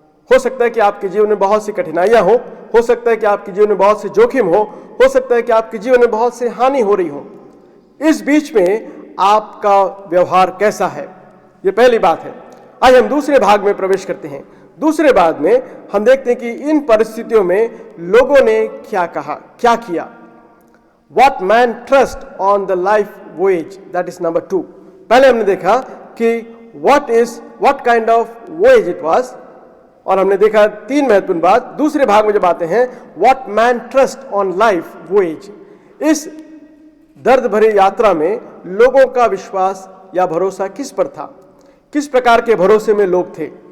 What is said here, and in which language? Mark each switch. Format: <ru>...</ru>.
<hi>हो सकता है कि आपके जीवन में बहुत सी कठिनाइयां हो सकता है कि आपके जीवन में बहुत से जोखिम हो सकता है कि आपके जीवन में बहुत से हानि हो रही हो। इस बीच में आपका व्यवहार कैसा है, ये पहली बात है। आज हम दूसरे भाग में प्रवेश करते हैं। दूसरे भाग में हम देखते हैं कि इन परिस्थितियों में लोगों ने क्या कहा, क्या किया।</hi> <en>What man trust on the life voyage, that is number 2।</en> <hi>पहले हमने देखा कि</hi> <en>what kind of voyage it was,</en> <hi>और हमने देखा 3 महत्वपूर्ण बात। दूसरे भाग में जब आते हैं,</hi> <en>what man trust on life voyage,</en> <hi>इस दर्द भरी यात्रा में लोगों का विश्वास या भरोसा किस पर था, किस प्रकार के भरोसे में लोग थे।</hi>